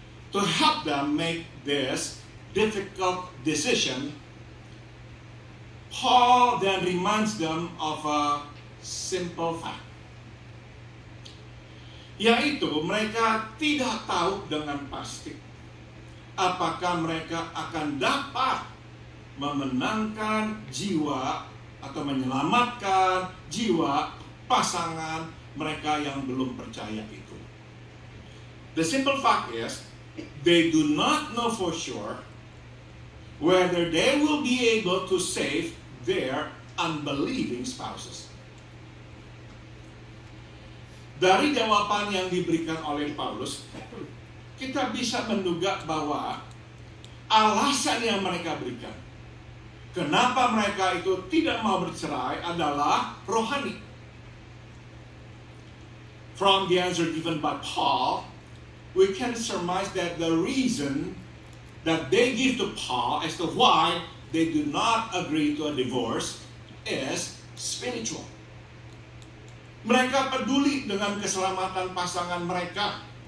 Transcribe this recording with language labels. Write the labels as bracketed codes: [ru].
[en] To help them make this difficult decision, Paul then reminds them of a simple fact, [id] yaitu mereka tidak tahu dengan pasti apakah mereka akan dapat memenangkan jiwa atau menyelamatkan jiwa pasangan mereka yang belum percaya itu. [en] The simple fact is, they do not know for sure whether they will be able to save their unbelieving spouses. [id] Dari jawaban yang diberikan oleh Paulus, kita bisa menduga bahwa alasan yang mereka berikan kenapa mereka itu tidak mau bercerai adalah rohani. [en] From the answer given by Paul, we can surmise that the reason that they give to Paul as to why they do not agree to a divorce is spiritual. [id] Mereka peduli dengan keselamatan pasangan mereka.